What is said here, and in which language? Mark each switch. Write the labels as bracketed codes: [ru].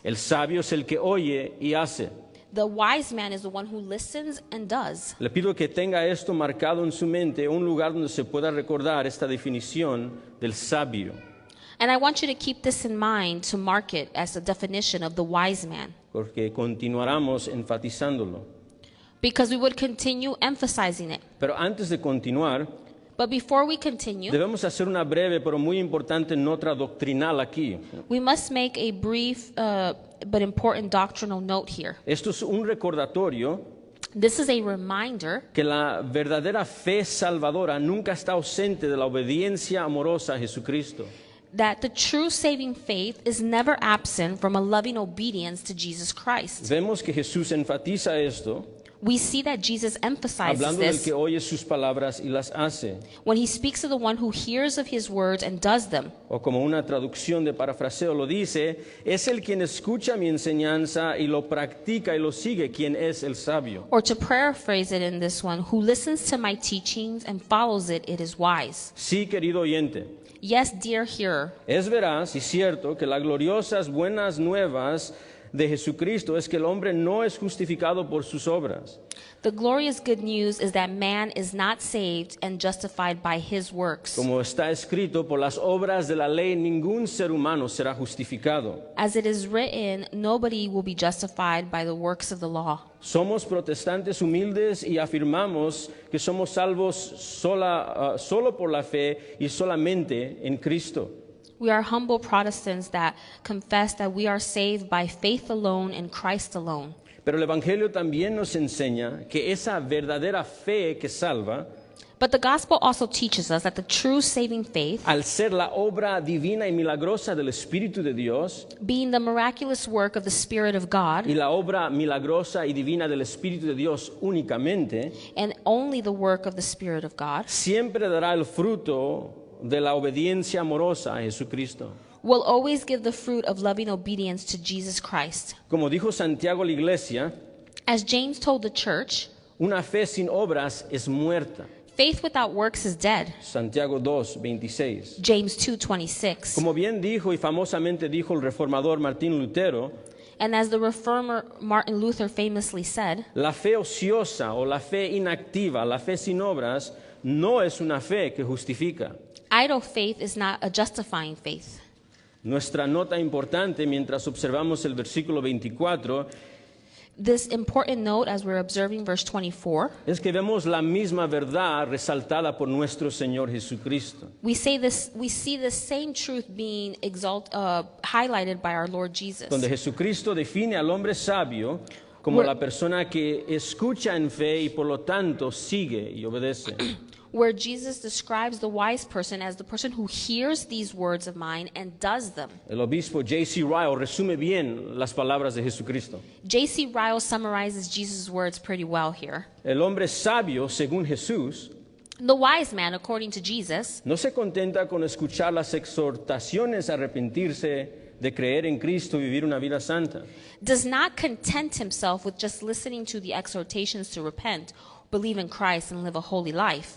[es] El sabio es el que oye y hace. [en] The wise man is the one who listens and does. [es] Le pido que tenga esto marcado en su mente, un lugar donde se pueda recordar esta definición del sabio. [en] And I want you to keep this in mind to mark it as a definition of the wise man, [es] Porque continuáramos enfatizándolo. [en] because we would continue emphasizing it. [es] Pero antes de continuar, [en] But before we continue, [es] debemos hacer una breve pero muy importante nota doctrinal aquí. [en] we must make a brief but important doctrinal note here. [es] Esto es un recordatorio [en] This is a reminder [es] que la verdadera fe salvadora nunca está ausente de la obediencia amorosa a Jesucristo. [en] that the true saving faith is never absent from a loving obedience to Jesus Christ. [es] Vemos que Jesús enfatiza esto [en] We see that Jesus emphasizes [es] hablando del [en] this [es] que oye sus palabras y las hace. [en] when he speaks of the one who hears of his words and does them. [es] O como una traducción de parafraseo lo dice, es el quien escucha mi enseñanza y lo practica y lo sigue, quien es el sabio. [en] Or to paraphrase it in this one, who listens to my teachings and follows it, it is wise. [es] Sí, querido oyente, [en] Yes, dear hearer, [es] es veraz y cierto que las gloriosas buenas nuevas de Jesucristo es que el hombre no es justificado por sus obras, [en] the glorious good news is that man is not saved and justified by his works. [es] como está escrito: por las obras de la ley ningún ser humano será justificado. [en] As it is written, nobody will be justified by the works of the law. [es] Somos protestantes humildes y afirmamos que somos salvos solo por la fe y solamente en Cristo. [en] We are humble Protestants that confess that we are saved by faith alone in Christ alone. [es] Pero el Evangelio también nos enseña que esa verdadera fe que salva, [en] But the gospel also teaches us that the true saving faith, [es] al ser la obra divina y milagrosa del Espíritu de Dios [en] being the miraculous work of the Spirit of God, [es] y la obra milagrosa y divina del Espíritu de Dios únicamente, [en] and only the work of the Spirit of God, [es] siempre dará el fruto de la obediencia amorosa a Jesucristo. [en] will always give the fruit of loving obedience to Jesus Christ. [es] Como dijo Santiago a la iglesia, [en] As James told the church, [es] una fe sin obras es muerta. [en] faith without works is dead. [es] Santiago 2:26. [en] James 2:26. [es] Como bien dijo y famosamente dijo el reformador Martín Lutero, [en] And as the reformer Martin Luther famously said, [es] la fe ociosa o la fe inactiva, la fe sin obras, no es una fe que justifica. [en] idle faith is not a justifying faith. [es] Nuestra nota importante mientras observamos el versículo 24 [en] This important note as we're observing verse 24, [es] es que vemos la misma verdad resaltada por nuestro Señor Jesucristo. [en] we see the same truth being highlighted by our Lord Jesus. [es] Donde Jesucristo define al hombre sabio como la persona que escucha en fe y por lo tanto sigue y obedece. [en] Where Jesus describes the wise person as the person who hears these words of mine and does them. [es] El obispo J.C. Ryle resume bien las palabras de Jesucristo. [en] J.C. Ryle summarizes Jesus' words pretty well here. [es] El hombre sabio, según Jesús, [en] The wise man, according to Jesus, [es] no se contenta con escuchar las exhortaciones a arrepentirse, de creer en Cristo y vivir una vida santa. [en] does not content himself with just listening to the exhortations to repent, believe in Christ, and live a holy life.